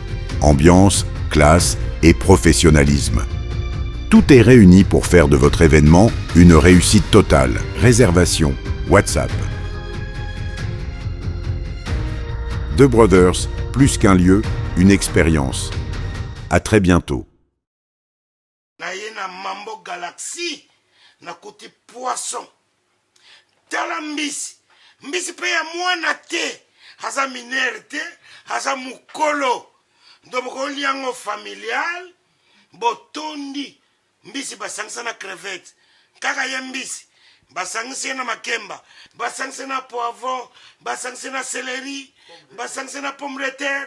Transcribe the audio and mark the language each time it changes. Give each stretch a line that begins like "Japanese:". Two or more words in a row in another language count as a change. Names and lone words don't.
French: Ambiance, classe et professionnalisme. Tout est réuni pour faire de votre événement une réussite totale. Réservation, WhatsApp. The Brothers, plus qu'un lieu, une expérience. À très bientôt.
Lingala: Naye na Mambo Galaxy, na
French: côté poisson.
Lingala: Tala mbisi pe ya mwana te, haza minere te, haza mukolo.
French: Donc on liango familial,
Lingala: botondi mbisi basangisa na crevette kaka ye mbisi basangisi na makemba basangisi na poivron basangisi na céleri basangisi na
French: pomme de terre